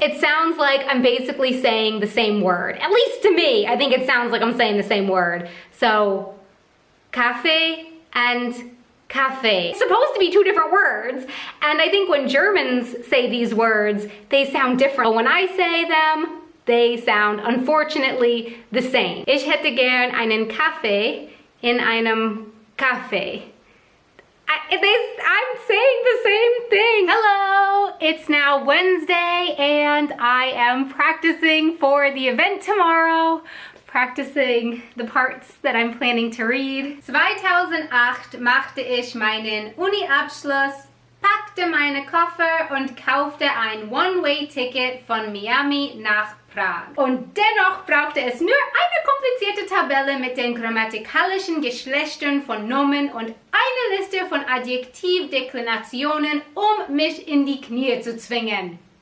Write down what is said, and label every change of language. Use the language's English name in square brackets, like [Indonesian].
[English] It sounds like I'm basically saying the same word. At least to me, I think it sounds like I'm saying the same word. So, cafe and cafe. It's supposed to be two different words, and I think when Germans say these words, they sound different. When I say them, they sound, unfortunately, the same. [German] Ich hätte gern einen Kaffee in einem Kaffee. [English] I'm saying the same thing. Hello, it's now Wednesday and I am practicing for the event tomorrow. Practicing the parts that I'm planning to read. [German] 2008 machte ich meinen Uni-Abschluss, packte meine Koffer und kaufte ein One-Way-Ticket von Miami nach Prag. Und dennoch brauchte es nur eine komplizierte Tabelle mit den grammatikalischen Geschlechtern von Nomen und eine Liste von Adjektivdeklinationen, um mich in die Knie zu zwingen.